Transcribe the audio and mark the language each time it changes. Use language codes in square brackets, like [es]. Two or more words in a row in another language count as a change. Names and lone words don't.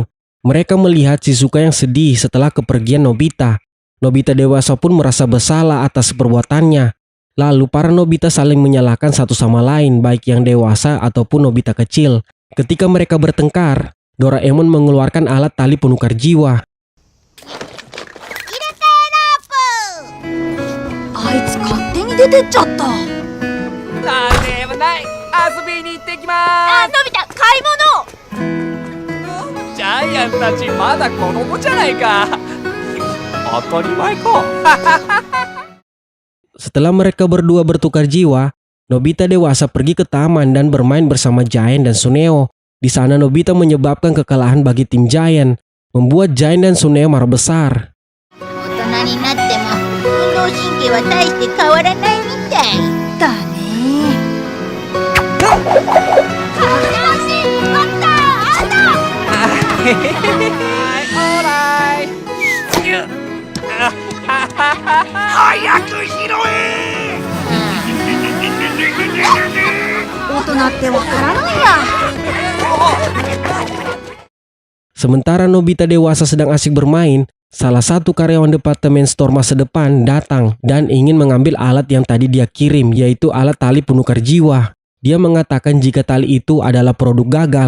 [id] Mereka melihat Shizuka yang sedih setelah kepergian Nobita. Nobita dewasa pun merasa bersalah atas perbuatannya. Lalu para Nobita saling menyalahkan satu sama lain, baik yang dewasa ataupun Nobita kecil. Ketika mereka bertengkar, Doraemon mengeluarkan alat tali penukar jiwa. [ja] あいつ勝手に出てっちゃった。なんでもない、遊びに行ってきまあ、のび太、買い物。す。ジャイアンたちまだ子供じゃないか。当たり前か。 [id] Setelah mereka berdua bertukar jiwa, Nobita dewasa pergi ke taman dan bermain bersama Giant dan Suneo. Di sana Nobita menyebabkan kekalahan bagi tim Giant, membuat Giant dan Suneo marah besar. [ja] 大人になっても運動神経は大して変わらないみたいだね。はい、オーライ。早く拾え。大人ってわからないや。 [id] Sementara Nobita dewasa sedang asik bermain, salah satu karyawan departemen store masa depan datang dan ingin mengambil alat yang tadi dia kirim, yaitu alat tali penukar jiwa. Dia mengatakan jika tali itu adalah produk gagal.